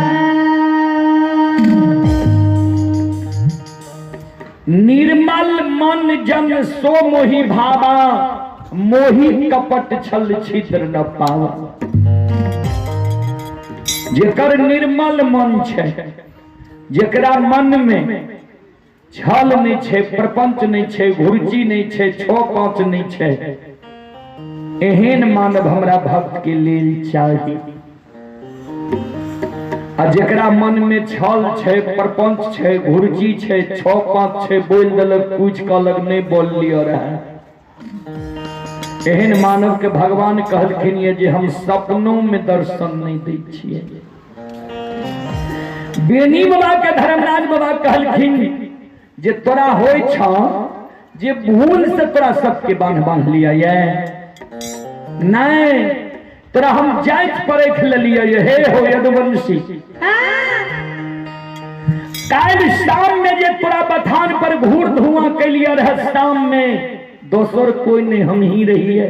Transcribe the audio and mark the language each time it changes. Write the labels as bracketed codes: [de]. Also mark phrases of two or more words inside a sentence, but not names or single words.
[awa] निर्मल मन जन सो मोहि भावा, मोहि कपट छल छिद्र न पावा। [mai] जेकर निर्मल मन छै, जेकरा मन में छल नहीं छै, प्रपंच नहीं छै, घुर्ची नहीं छै, छो पांच नहीं छै, एहन मानव हमरा भक्त के लेल चाहिए। आ जेकरा मन में छल छै, प्रपंच छै, घुर्ची छै, छो पांच छै, बोल देलक कुछ कहलक नहीं बोल लियो रहे, एहन मानव के भगवान कहलखिन ये जे हम सपनों में दर्शन नहीं दै छियै। बेनी बाबा के धर्मराज बाबा कहलखिन जे तोरा होय छ जे भूल से तोरा सबके बांध लिया ये, नहीं तोरा हम जांच परख लिया ये। हे हो यदुवंशी, काल शाम में जे तोरा बथान पर घूर धुआं कैलिया रहे, शाम में दोसर कोई नहीं हम ही रही है।